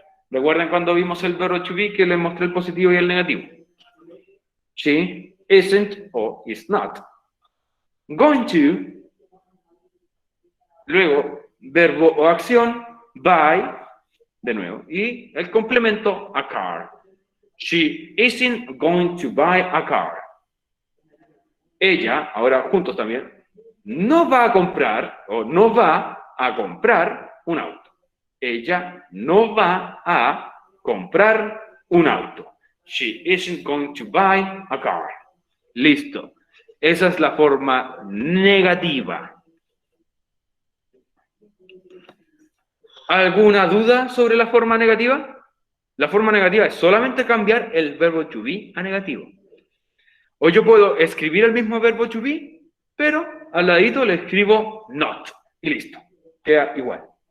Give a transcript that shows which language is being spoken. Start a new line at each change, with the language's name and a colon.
Spanish: ¿Recuerdan cuando vimos el verbo to be que les mostré el positivo y el negativo?
English: She isn't
Spanish: o
English: is not.
Spanish: Going to, luego verbo o acción, buy, de nuevo, y el complemento a car.
English: She isn't going to buy a car.
Spanish: Ella, ahora juntos también, no va a comprar o no va a comprar un auto. Ella no va a comprar un auto.
English: She isn't going to buy a car.
Spanish: Listo. Esa es la forma negativa. ¿Alguna duda sobre la forma negativa? La forma negativa es solamente cambiar el verbo to be a negativo. O yo puedo escribir el mismo verbo to be, pero al ladito le escribo not. Y listo. Queda igual.